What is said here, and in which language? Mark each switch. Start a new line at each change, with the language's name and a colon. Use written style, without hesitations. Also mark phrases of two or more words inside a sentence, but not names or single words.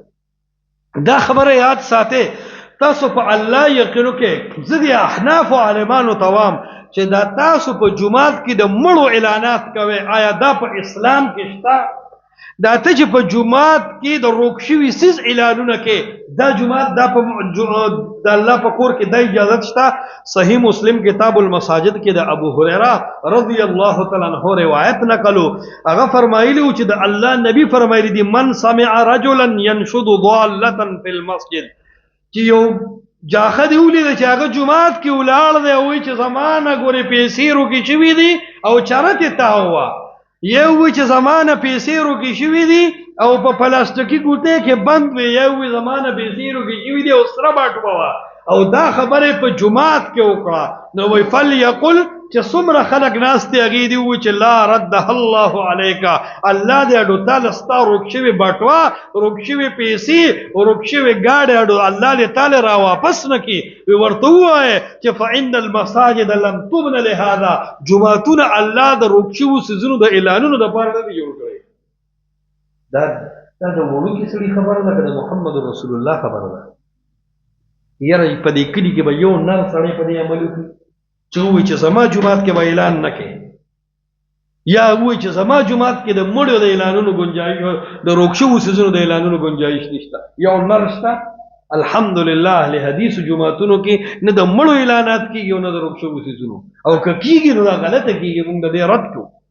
Pashto: دا خبره یاد ساتئ تاسو په الله یقین وکړئ زه د احنافو عالمانو ته وایم چې دا تاسو په جومات کې د مړو اعلانات کوئ آیا دا په اسلام کې شته دا ته چې په جومات کې د روک شوي څیز اعلانونه کې دا جومات دا په د الله په کور کې دا اجازت شته. صحیح مسلم کتاب المساجد کې د ابو هریره
Arabic: رضی الله تعالی عنہ
Pashto: روایت نقلو هغه فرمایلی چې د الله نبی فرمایلی دي
Arabic: من سمع رجلا ينشد ضالة في المسجد
Pashto: چې یو جاخه دی ولید چې هغه جومات کې ولاړ دی او چې زمانه ګورې پیسې روکې شوي دي او چرته تاوه یو وی چې زمانه پیسې روکې شوي دي او په پلاستیکي ګوتې کې بند وي یو وی زمانه پیسې روکې شوي دي او سره باټوه او دا خبره په جومات کې وکړه نو وی فلیقل چې څومره خلک ناست دي هغې دي ووایي چې
Arabic: لا رده الله علیک
Pashto: الله دې اډو تاله ستا روک شوې بټوه روک شوې پیسې روک شوې ګاډې اډو الله دې تاله را واپس نه کړي وی ورته ووایه چې
Arabic: فإن المساجد لم تبن لهذا
Pashto: جوماتونه الله د روک شوو څیزونو د اعلانونو دپاره نه دي جوړ کړی دا د وړوکي سړي خبره ده که د محمد رسول الله خبره ده یاره په دې کلي کې به یو نر سړی په دې عمل وکړي چې ووایي چې زما جومات کې به اعلان نه کوي یا ووایي چې زما جومات کې د مړو د اعلانونو ګنجایش د روک شوو څیزونو د اعلانونو ګنجایش نشته یو نر شته الحمدلله اهل حدیثو جوماتونو کې نه د مړو اعلانات کېږي او نه د روک شوو څیزونو او که کېږي نو دا غلطه کېږي موږ د دې رد کړو.